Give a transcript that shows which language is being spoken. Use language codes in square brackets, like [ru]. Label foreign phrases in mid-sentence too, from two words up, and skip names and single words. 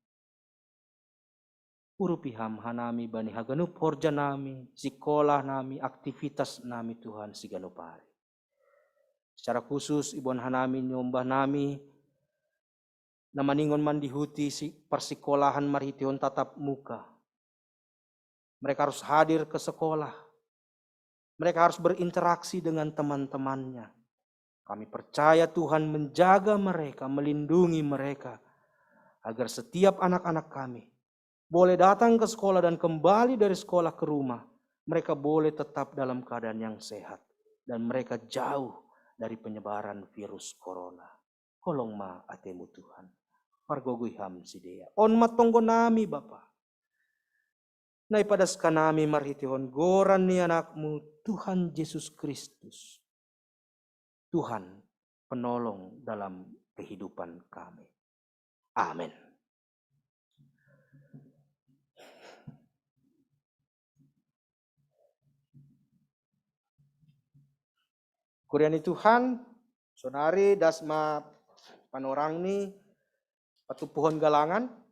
[bts] Urupiham hanami bani Haganup horja nami, sekolah nami, aktivitas nami Tuhan siganupari. [id] Secara khusus [bts] ibon hanami nyombah nami na maningon mandihuti si persikolahan marhitihon tatap muka. [id] Mereka harus hadir ke sekolah. Mereka harus berinteraksi dengan teman-temannya. Kami percaya Tuhan menjaga mereka, melindungi mereka. Agar setiap anak-anak kami boleh datang ke sekolah dan kembali dari sekolah ke rumah. Mereka boleh tetap dalam keadaan yang sehat. Dan mereka jauh dari penyebaran virus corona. [bts] Kolong ma atemu Tuhan. Pargogui ham sidea. On matonggo nami Bapa. Naipadas kanami marhitihon goran ni anakmu Tuhan Yesus Kristus. [id] Tuhan penolong dalam kehidupan kami. Amin. [bts] Kuriani Tuhan, sonari dasma panorang ni patupuhon galangan.